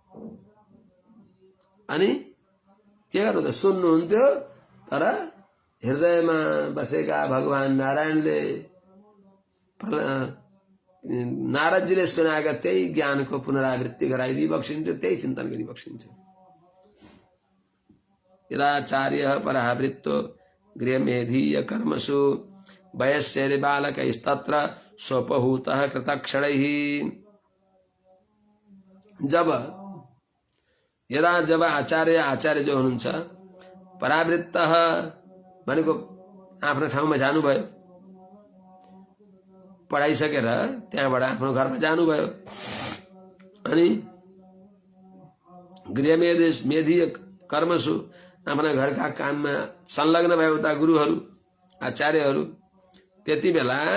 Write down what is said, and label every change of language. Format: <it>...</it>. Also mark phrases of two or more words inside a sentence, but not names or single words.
<ne>अनि के गर्नु त? सुन्नुहुन्थ्यो, तर हृदयमा बसेका भगवान नारायणले, नारदजीले सुनाएका त्यही ज्ञानको पुनरावृत्ति गराइदिई बक्सिन्थ्यो, त्यही चिन्तन गरी बक्सिन्थ्यो।</ne> <sa>यदाचार्य परावृत्तो गृहमेधीय कर्मसु वयस्यैर बालकैस्तत्र स्वोपहूतः कृतक्षणैः।</sa> <ne>जब आचार्य जो हुनुहुन्छ, परावृत्त भनेको आफ्नो ठाउँमा जानुभयो, पढाइसकेर त्यहाँबाट आफ्नो घरमा जानुभयो, अनि</ne> <sa>गृहमेधीय कर्मसु</sa> <ne>आफ्ना घरका काममा संलग्न भए उता गुरुहरू आचार्यहरू, त्यति बेला</ne>